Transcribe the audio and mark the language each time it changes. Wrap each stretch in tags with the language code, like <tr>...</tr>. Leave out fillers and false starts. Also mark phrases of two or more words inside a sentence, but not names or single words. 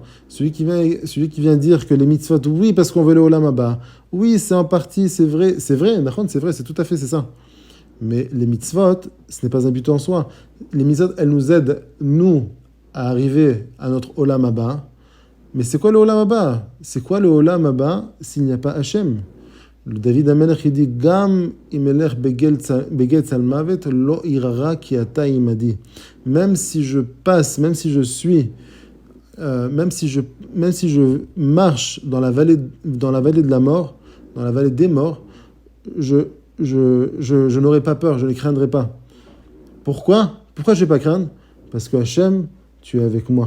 <fr>Celui qui vient dire que les mitzvot, oui, parce qu'on veut le</fr> <he>עולם הבא,</he> <fr>oui, c'est en partie, c'est vrai, c'est vrai, c'est tout à fait, c'est ça. Mais les mitzvot, ce n'est pas un but en soi. Les mitzvot, elles nous aident, nous, à arriver à notre</fr> <he>עולם הבא,</he> <fr>Mais c'est quoi le</fr> <he>עולם הבא?</he> <fr>C'est quoi le</fr> <he>עולם הבא</he> <fr>s'il n'y a pas Hachem? Le David Amelech, il dit</fr> <he>גם כי אלך בגיא צלמוות לא אירא רע כי אתה עמדי.</he> <fr>Même si je passe, même si je marche dans la vallée de la mort, dans la vallée des morts, je n'aurai pas peur, je ne craindrai pas. Pourquoi? Pourquoi je ne vais pas craindre? Parce que Hachem, tu es avec moi.</fr>